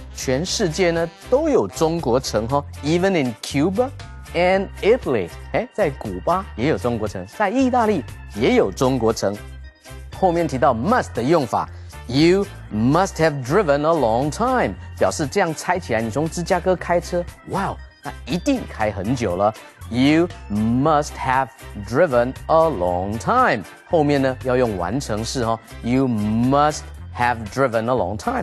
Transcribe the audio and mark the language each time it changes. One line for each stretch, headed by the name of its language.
Chinese: 全世界呢都有中国城哈 ，
English: Even in Cuba and Italy。
Chinese: 在古巴也有中国城，在意大利也有中国城。后面提到 must 的用法 ，
English: You must have driven a long time，
Chinese: 表示这样猜起来，你从芝加哥开车，哇，那一定开很久了。
English: You must have driven a long time。
Chinese: 后面呢要用完成式哈 ，
English: You must have driven a long time。